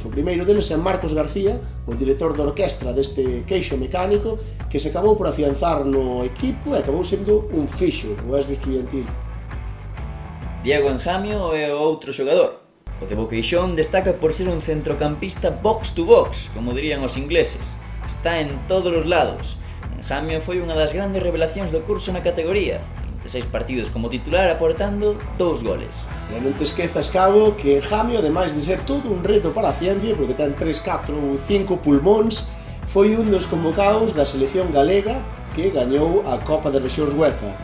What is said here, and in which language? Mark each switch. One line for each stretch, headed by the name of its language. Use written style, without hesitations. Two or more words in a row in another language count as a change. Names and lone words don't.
Galician: O primeiro deles é Marcos García, o director de orquestra deste queixo mecánico, que se acabou por afianzar no equipo e acabou sendo un fixo, o ex do Estudiantil. Diego Enjamio é o outro xogador. O de Boqueixón destaca por ser un centrocampista
English: box to box,
Galician: como dirían os ingleses. Está en todos os lados. Enjamio foi unha das grandes revelacións do curso na categoría. 26 partidos como titular aportando 2 goles. E non te esquezas, Cabo, que Jamio, ademais de ser todo un reto para a ciencia, porque ten 3, 4 ou 5 pulmóns, foi un dos convocados da selección galega que gañou a Copa de Rexións UEFA.